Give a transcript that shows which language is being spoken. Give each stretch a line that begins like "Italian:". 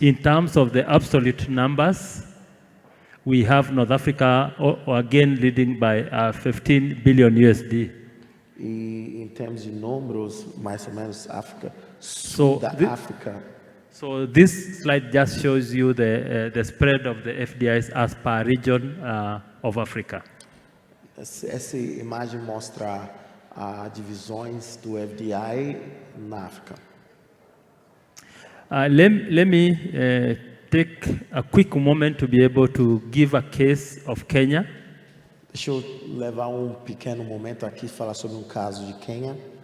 English: In terms of the absolute numbers, we have North Africa again leading by 15 billion USD.
Portuguese: E em termos de números, mais ou menos África, África.
English: So this slide just shows you the spread of the FDIs as per region of Africa.
Portuguese: Essa imagem mostra as divisões do FDI na África.
English: Let me take a quick moment to be able to give a case of Kenya.
Portuguese: Deixa eu levar pequeno momento aqui e falar sobre caso de Quênia.